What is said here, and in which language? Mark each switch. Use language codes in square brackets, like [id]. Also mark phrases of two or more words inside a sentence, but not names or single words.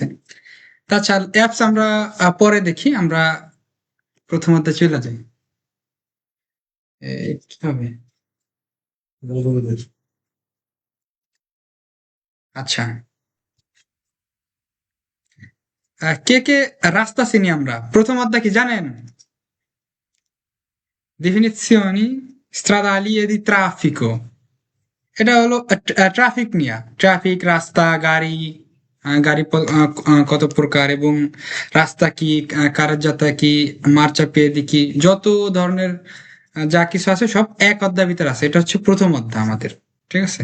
[bn] তাছাড়া অ্যাপস আমরা পরে দেখি, আমরা প্রথমত চলে যাই। কি হবে? আচ্ছা, কে কে রাস্তা চিনি আমরা? প্রথম অধ্যায় কি জানেন? [it] Definizioni stradali e di traffico। [bn] এটা হলো ট্রাফিক নিয়ে, ট্রাফিক, রাস্তা, গাড়ি, গাড়ি কত প্রকার এবং রাস্তা কি, কারের যাতা কি, মার্চাপিয়েদি কি, যত ধরনের যা কিছু আছে সব এক অধ্যায় ভিতরে আছে। এটা হচ্ছে প্রথম অধ্যায় আমাদের, ঠিক আছে।